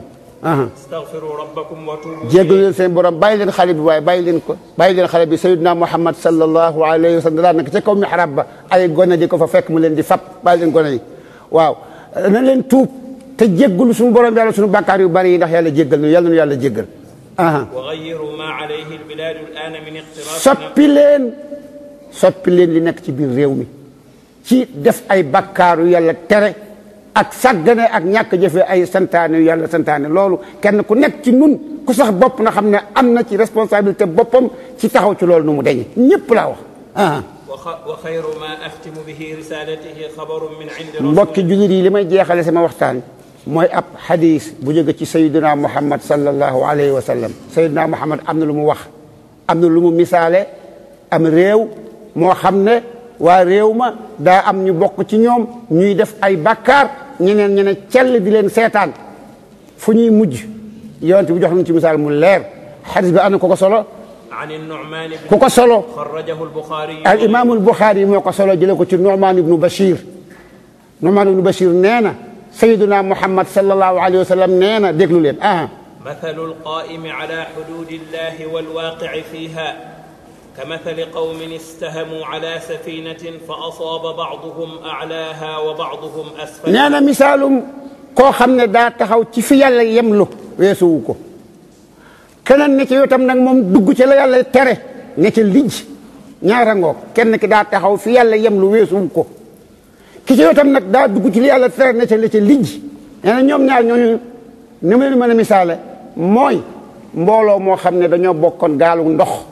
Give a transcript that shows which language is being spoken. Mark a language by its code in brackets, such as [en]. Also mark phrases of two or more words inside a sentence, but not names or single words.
[ar] استغفروا ربكم وتوبوا [wo] jéggalu leen seen borom bàyyi leen xale bi waaye bàyyi leen xale bi sayyidina Muhammad [ar] صلى الله عليه وسلم [wo] daan nag ca kaw mihrab ba ay gone di ko fa fekk mu leen di fab bàyyi leen gone yi waaw na leen tuub te jéggalu suñu borom yàlla suñu bàkkaar yu bari yi ndax yàlla jéggal nu yàlla nu yàlla jéggal [ar] وغيروا ما عليه البلاد الآن من اقتراف [wo] soppi leen li nekk ci biir réew mi ci def ay bakkaaru yàlla tere ak sàggane ak ñàkk jëfe ay santaane yu yàlla santaane loolu kenn ku nekk ci nun ku sax bopp na xam ne am na ci responsabilité boppam ci taxaw ci loolu nu mu deñe ñëpp laa wax [ar] وخير ما أختم به رسالته خبر من عند رسول [wo] mbokki jullit yi li may jeexale sama waxtaan mooy ab xadis bu jóge ci sayyidina Muhammad [ar] صلى الله عليه وسلم [wo] sayyidina Muhammad am na lu mu wax am na lu mu misaale am réew moo xam ne waa réew ma daa am ñu bokk ci ñoom ñuy def ay bakkaar ñeneen cell di leen seetaan fu ñuy mujj yonent bi jox nañu ci misaal mu leer xadis bi am na ko solo [ar] عن النعمان [wo] ku ko solo [ar] خرجه البخاري [wo] al imam al Bukhari moo ko solo jële ko ci Nu'man ibnu Bashir Nu'man ibnu Bashir nee na sayyiduna Muhammad [ar] صلى الله عليه وسلم [wo] nee na déglu leen [ar] مثل القائم على حدود الله والواقع فيها كمثل قوم استهموا على سفينة فأصاب بعضهم أعلاها وبعضهم أسفلها [wo] nee na misaalum koo xam ne daa taxaw ci fi yàlla yemlu weesuwu ko keneen ne ci yow tam nag moom dugg ci la yàlla tere ne ci lijj ñaara ngoog kenn ki daa taxaw fi yàlla yemlu weesuwu ko ki ci yow tam nag daa dugg ci li yàlla tere ne ci la ci lijj nee na ñoom ñaar ñooñu ni ma leen mën a misaale mooy mbooloo moo xam ne dañoo bokkoon gaalu ndox